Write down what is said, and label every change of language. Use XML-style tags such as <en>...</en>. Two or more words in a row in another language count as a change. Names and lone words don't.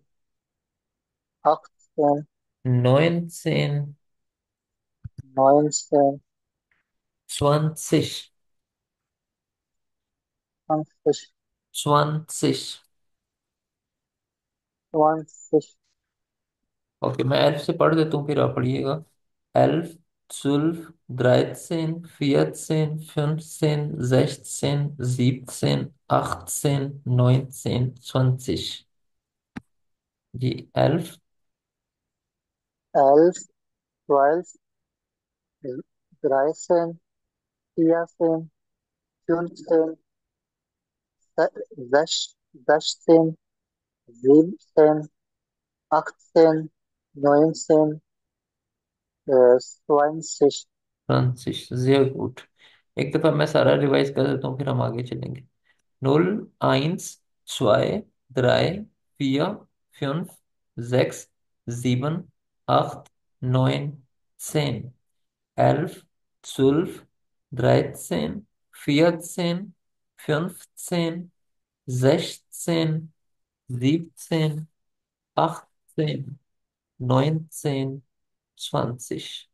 <de>achtzehn 19। neunzehn 20। zwanzig 20। zwanzig</de> <hi>ओके, मैं एल्फ से पढ़ देता हूँ, फिर आप पढ़िएगा।</hi> <de>एल्फ। 12। 13। 14। 15। 16। 17। 18। 19। 20। जी, एल्फ। elf zwölf dreizehn vierzehn fünfzehn sechzehn siebzehn achtzehn neunzehn 20 20। sehr gut।</de> <hi>एक दफा मैं सारा रिवाइज कर देता हूँ, फिर हम आगे चलेंगे।</hi> <de>0 1 2 3 4 5 6 7 8 9 10 11 12 13 14 15 16 17 18 19 20।</de>